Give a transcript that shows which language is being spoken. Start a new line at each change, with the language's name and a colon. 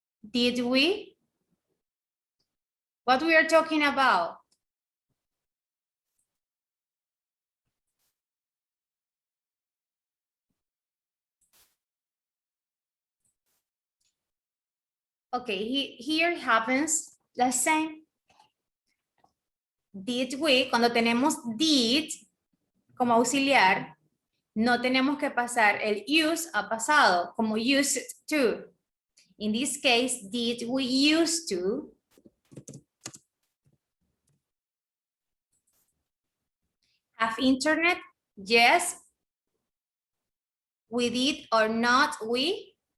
English: Did we? What we are talking about? Okay, here happens the same.
Spanish: Did we, cuando tenemos did como auxiliar, no tenemos que pasar el use a pasado, como used to.
English: In this case, did we used to? Have internet? Yes. We did or not we?